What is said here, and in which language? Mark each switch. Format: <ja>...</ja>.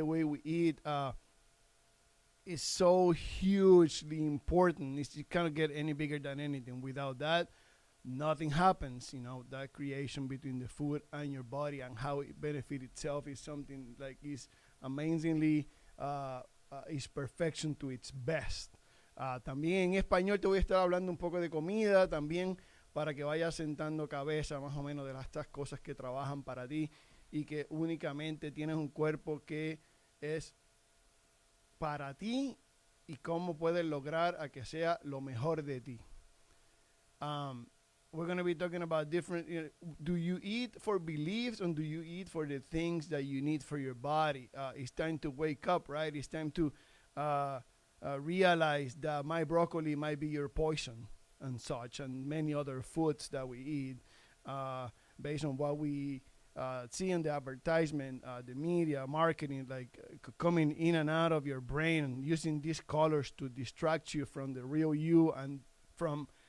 <en>The way we eat is so hugely important. It can't get any bigger than anything. Without that, nothing happens. That creation between the food and your body and how it benefits itself is something like is amazingly is perfection to its best.</en> <es>También en español te voy a estar hablando un poco de comida también para que vayas sentando cabeza más o menos de estas cosas que trabajan para ti y que únicamente tienes un cuerpo que es para ti y cómo puedes lograr a que sea lo mejor de ti.</es> <en>Um, we're going to be talking about different, do you eat for beliefs, or do you eat for the things that you need for your body? It's time to wake up, right? It's time to uh, realize that my broccoli might be your poison and such, and many other foods that we eat, uh, based on what we see in the advertisement, the media, marketing, like coming in and out of your brain and using these colors to distract you from the real you and from</en>